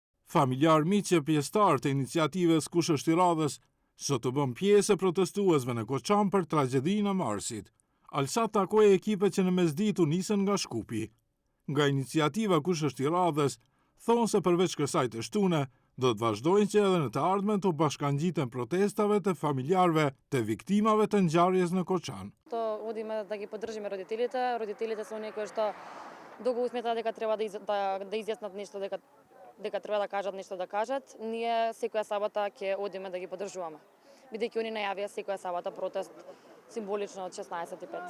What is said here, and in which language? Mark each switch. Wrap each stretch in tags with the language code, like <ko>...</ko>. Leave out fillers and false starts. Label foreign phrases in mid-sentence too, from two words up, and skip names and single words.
<sq>Familjar miq e pjesëtar të iniciativës Kush është i radhës sot të bën pjesë e protestuesve në Koçan për tragjedinë e Marsit. Alsat takoi ekipet që në mesditë u nisën nga Shkupi. Nga iniciativa Kush është i radhës, thonë se përveç kësaj të shtune, do të vazhdojnë që edhe në të ardhmen të bashkangjiten protestave të familjarve të viktimave të ngjarjes në Koçan.</sq> <mk>Одиме да ги поддржиме родителите. Родителите се оние кои што долго сметаат дека треба да изјаснат нешто, дека треба да кажат нешто да кажат. Ние секоја сабота ќе одиме да ги поддржуваме. Бидејќи они најавија секоја сабота протест символично од 16:05.</mk>